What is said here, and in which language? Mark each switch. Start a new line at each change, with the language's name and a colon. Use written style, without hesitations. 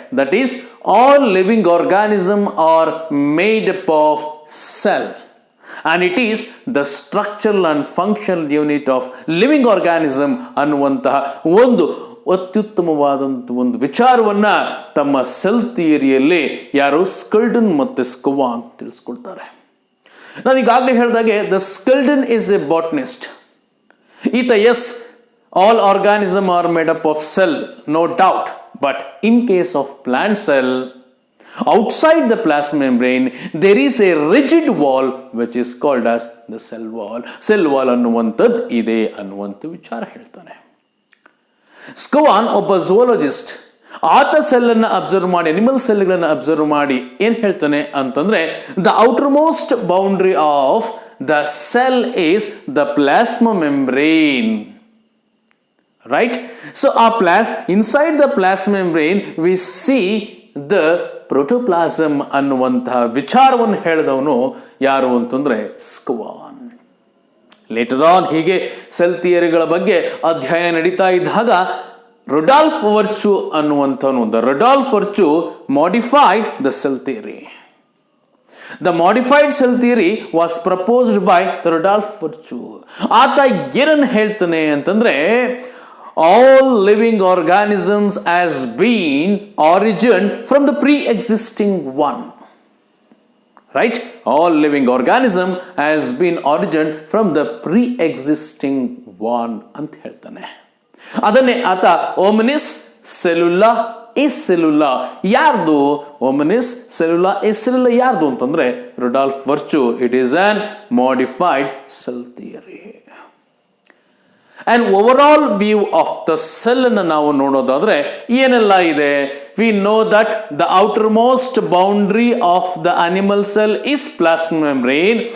English: that is all living organism are made up of cell and it is the structural and functional unit of living organism
Kannada: ಅನ್ನುವಂತಹ ಒಂದು ಅತ್ಯುತ್ತಮವಾದಂಥ ಒಂದು ವಿಚಾರವನ್ನ ತಮ್ಮ cell ಥಿಯರಿಯಲ್ಲಿ ಯಾರು ಸ್ಕಲ್ಡನ್ ಮತ್ತು ಸ್ಕವಾನ್ ತಿಳಿಸ್ಕೊಡ್ತಾರೆ. ನಾನು ಈಗಾಗಲೇ ಹೇಳಿದಾಗೆ
English: The Schleiden is a botanist.
Kannada: ಈತ
English: Says, all organisms are made up of cell, no doubt, but in case of plant cell, outside the plasma membrane there is a rigid wall which is called as the cell wall.
Kannada: Cell wall ಅನ್ನುವಂಥದ್ದು ಇದೆ ಅನ್ನುವಂಥ ವಿಚಾರ ಹೇಳ್ತಾನೆ. ಸ್ಕವಾನ್ ಒಬ್ಬ ಝೂಲಜಿಸ್ಟ್. ಆತ ಸೆಲ್ಲನ್ನು observe ಮಾಡಿ, animal ಸೆಲ್ಗಳನ್ನು observe ಮಾಡಿ ಏನು ಹೇಳ್ತಾನೆ ಅಂತಂದ್ರೆ,
English: The outermost boundary of the cell is the plasma membrane. Right? So inside the plasma membrane we see the protoplasm
Kannada: ಅನ್ನುವಂತಹ ವಿಚಾರವನ್ನು ಹೇಳಿದವನು ಯಾರು ಅಂತಂದ್ರೆ ಸ್ಕವಾನ್.
English: later on
Kannada: ಹೀಗೆ ಸೆಲ್ ಥಿಯರಿಗಳ ಬಗ್ಗೆ ಅಧ್ಯಯನ ನಡೀತಾ ಇದ್ದಾಗ Rudolf virtue ಅನ್ನುವಂಥವನು, the Rudolf virtue
English: modified the cell theory. The modified cell theory was proposed by the Rudolf Virchow.
Kannada: ಆತ ಏನನ್ನು ಹೇಳ್ತಾನೆ ಅಂತಂದ್ರೆ,
English: all living organisms has been origin from the pre-existing one. Right? All living organism has been origin from the pre-existing one
Kannada: ಅಂತ ಹೇಳ್ತಾನೆ. ಅದನ್ನೇ ಆತ
English: omnis cellula
Kannada: acellula. ಯಾರ್ದು?
Latin: hominis cellula acellula
Kannada: ಯಾರ್ದು ಅಂತಂದ್ರೆ Rudolf virtue.
English: It is an modified cell theory. And overall view of the cell
Kannada: ಅನ್ನು ನಾವು ನೋಡೋದಾದ್ರೆ ಏನೆಲ್ಲ ಇದೆ?
English: We know that the outermost boundary of the animal cell is plasma membrane.